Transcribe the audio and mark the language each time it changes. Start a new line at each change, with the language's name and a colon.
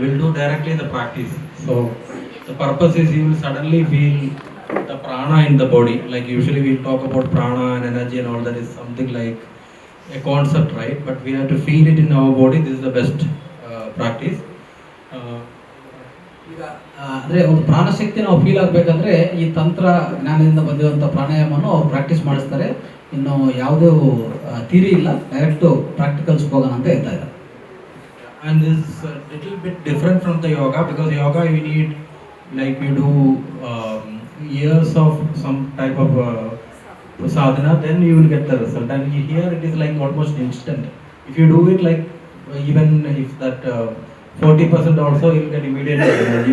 English: We'll do directly the practice. So the purpose is you will suddenly feel the prana in the body. Like usually we talk about prana and energy and all that is something like a concept, right? But we have to feel it in our body. This is the best practice.
Kannada: ಈಗ ಅಂದರೆ ಒಂದು ಪ್ರಾಣಶಕ್ತಿ ನಾವು feel ಆಗಬೇಕಂದ್ರೆ ಈ ತಂತ್ರ ಜ್ಞಾನದಿಂದ ಬಂದಿರುವಂಥ ಪ್ರಾಣಾಯಾಮವನ್ನು ಅವ್ರು ಪ್ರಾಕ್ಟೀಸ್ ಮಾಡಿಸ್ತಾರೆ. ಇನ್ನು ಯಾವುದೂ ಥಿಯರಿ ಇಲ್ಲ, ಡೈರೆಕ್ಟು ಪ್ರಾಕ್ಟಿಕಲ್ಸ್ಗೆ ಹೋಗೋಣ ಅಂತ ಹೇಳ್ತಾ ಇದ್ದಾರೆ.
English: And this is a little bit different from the yoga because yoga you need like you do years of some type of sadhana, then you will get the result. And here it is like almost instant. If you do it like even if that 40% also you will get immediate energy.